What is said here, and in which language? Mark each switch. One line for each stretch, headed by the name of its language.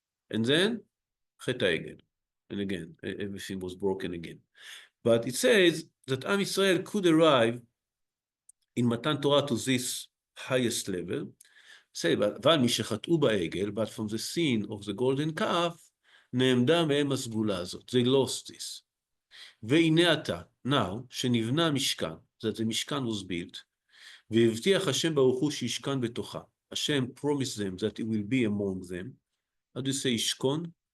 English: And then, Chet HaEgel. And again, everything was broken again. But it says that Am Yisrael could arrive in Matan Torah to this highest level, say, but from the sin of the golden calf,
Hebrew: נעמדה מהם הסגולה הזאת.
English: They lost this.
Hebrew: והנה עתה, now, שנבנה משכן,
English: that the משכן was built,
Hebrew: והבטיח השם ברוך הוא שישכן בתוכה.
English: Hashem promised them that it will be among them. How do you say ישכון?